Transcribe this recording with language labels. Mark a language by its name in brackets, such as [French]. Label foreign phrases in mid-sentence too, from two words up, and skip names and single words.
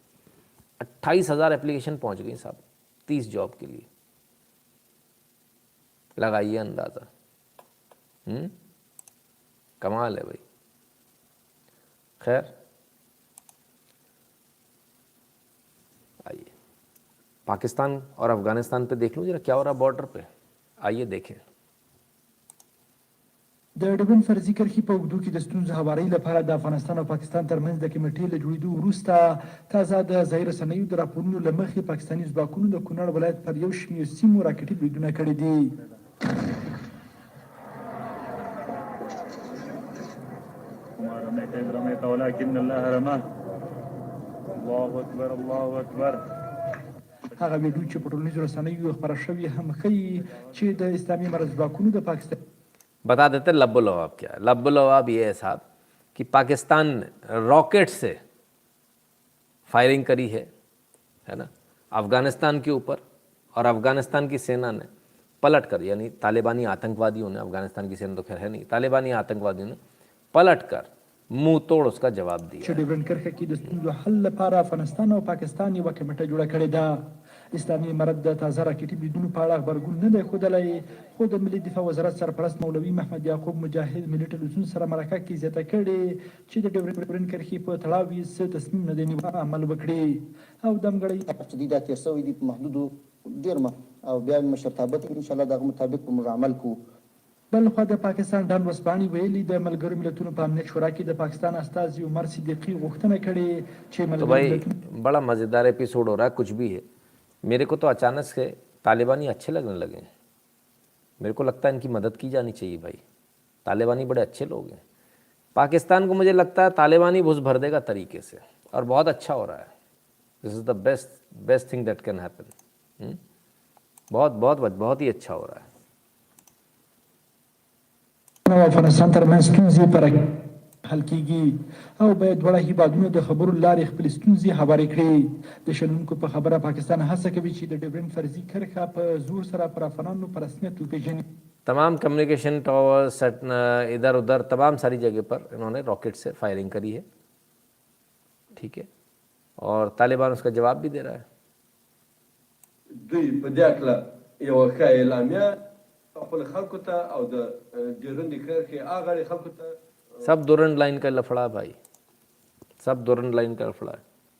[Hindi] 28,000 एप्लीकेशन पहुंच गई साहब 30 जॉब के लिए, लगाइए अंदाजा। कमाल है भाई। खैर आइए पाकिस्तान और अफगानिस्तान पे देख लूं जरा क्या हो रहा बॉर्डर पे, आइए देखें। [Pashto] د ډبن فرضي کرښې په اوږدو کې د ستونزو هوارۍ لپاره د افغانستان او پاکستان ترمنځ د کمیټې له جوړېدو وروسته تازه د ځایي رسنیو د راپورونو له مخې پاکستاني ځواکونو د کونړ ولایت پر یو شمېر سیمو راکټي بریدونه کړي دي. هغه ویډیو چې په ټولنیزو رسنیو خپره شوې هم ښیي چې د اسلامي امارت ځواکونو د پاکستان [Hindi] बता देते लब्बो लवाब क्या है। लब्बो लवाब ये है साहब कि पाकिस्तान ने रॉकेट से फायरिंग करी है ना अफ़गानिस्तान के ऊपर, और अफ़गानिस्तान की सेना ने पलट कर, यानी तालिबानी आतंकवादियों ने, अफ़गानिस्तान की सेना तो खैर है नहीं, तालिबानी आतंकवादियों ने पलट कर मुंह तोड़ उसका जवाब दिया। [Pashto] چې ډیورنډ کرښه کې د ستونزو حل لپاره افغانستان او پاکستان یوه کمیټه جوړه کړې ده. اسلامي امارت د تازه راکټي بریدونو په اړه غبرګون نه دی ښودلی، خو د ملي دفاع وزارت سرپرست مولوي محمد یعقوب مجاهد ملي ټلویزیون سره مرکه کې زیاته کړې چې د ډیورنډ کرښې په تړاو یې څه تصمیم نه دی نیولی عمل وکړي. او دمګړی چې دا تېر شوی دي په محدودو ډېر او بیا مشرتابه [Arabic] ان شاء الله [Pashto] دغه مطابق به موږ عمل کوو. بل خوا د پاکستان ډان وسپاني ویلي د ملګرو ملتونو په امنیت شورا کې د پاکستان استازي عمر صدیقي غوښتنه کړې چې [Hindi] तो भाई बड़ा मज़ेदार एपिसोड हो रहा है, कुछ भी है। मेरे को तो अचानक से तालिबानी अच्छे लगने लगे। मेरे को लगता है इनकी मदद की जानी चाहिए भाई, तालिबानी बड़े अच्छे लोग हैं। पाकिस्तान को मुझे लगता है तालिबानी घुस भर देगा तरीके से, और बहुत अच्छा हो रहा है। [English] This is the best thing that can happen. [Hindi] बहुत बहुत बहुत ही अच्छा हो रहा है। [Pashto] افغانستان ترمنځ ستونزې پر حل کیږي او باید دواړه هیوادونه د خبرو لارې خپلې ستونزې هوارې کړي. د شنونکو په خبره پاکستان هڅه کوي چې د ډیورنډ فرضي کرښه په زور سره پر افغانانو په رسمیت وپېژني. [Hindi] तमाम [English] communication towers [Hindi] इधर उधर तमाम सारी जगह पर इन्होंने रॉकेट से फायरिंग करी है, ठीक है, और तालिबान उसका जवाब भी दे रहा है। सब दुरंड लाइन का लफड़ा भाई, सब दुरंड लाइन का लफड़ा है।